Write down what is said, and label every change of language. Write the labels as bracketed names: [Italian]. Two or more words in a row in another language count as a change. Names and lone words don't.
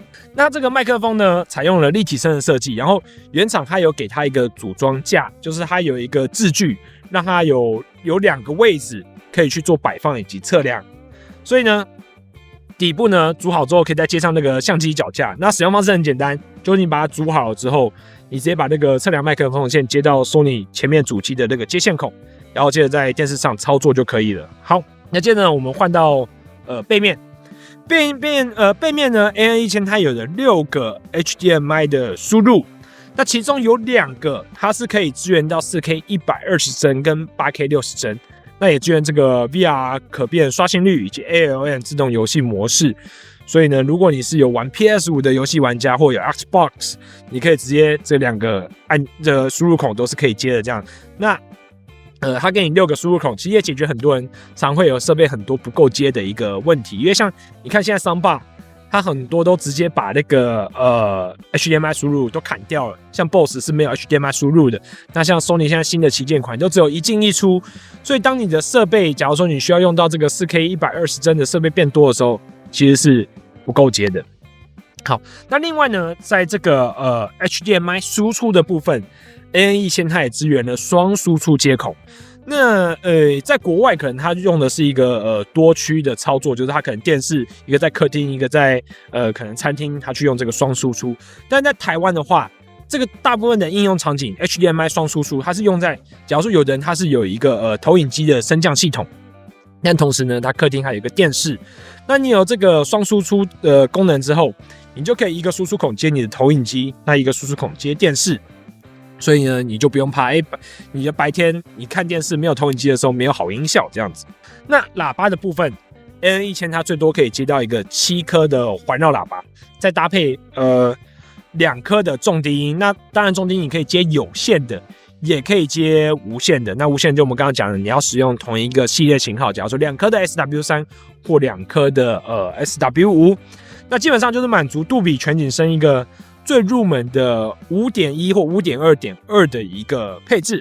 [Chinese] 那這個麥克風呢，採用了立體聲的設計，然後原廠它有給它一個組裝架，就是它有一個治具，讓它有2個位置可以去做擺放以及測量。所以呢，底部呢組好之後，可以再接上那個相機腳架。那使用方式很簡單，就是你把它組好了之後，你直接把那個測量麥克風的線接到 Sony 前面主機的那個接線孔，然後接着在電視上操作就可以了。好，那接着呢，我們換到背面。背面呢 ，AN1000 它有了6個 HDMI 的輸入，那其中有2個它是可以支援到 4K 120帧跟 8K 60帧，那也支援這個 VR 可變刷新率以及 ALN 自動遊戲模式。所以呢，如果你是有玩 PS5 的遊戲玩家或有 Xbox， 你可以直接這2個輸入孔都是可以接的這樣。那它給你6個輸入孔，其實也解決很多人常會有設備很多不夠接的一個問題。因為像你看現在 Soundbar，它很多都直接把那個HDMI 輸入都砍掉了，像 BOSS 是沒有 HDMI 輸入的。那像 Sony 現在新的旗艦款都只有一進一出，所以當你的設備，假如說你需要用到這個 4K 120帧的設備變多的時候，其實是不夠接的。好，那另外呢，在這個HDMI 輸出的部分，AN1000它也支援了雙輸出接口。那在國外可能它用的是一個多區的操作，就是它可能電視一個在客廳，一個在可能餐廳，它去用這個雙輸出。但在台灣的話，這個大部分的應用場景 HDMI 雙輸出，它是用在假如說有的人他是有一個投影機的升降系統，但同時呢，它客廳還有一個電視。那你有這個雙輸出的功能之後，你就可以一個輸出孔接你的投影機，那一個輸出孔接電視。所以呢，你就不用怕，你的白天你看電視沒有投影機的時候没有好音效這樣子。那喇叭的部分 ，AN1000它最多可以接到一個7顆的環繞喇叭，再搭配2顆的重低音。那當然重低音你可以接有線的，也可以接無線的。那無線就我們剛剛講的，你要使用同一個系列型號，假如說2顆的 SW3 或2顆的SW5，那基本上就是滿足杜比全景聲一個最入門的 5.1 或 5.2.2 的一個配置。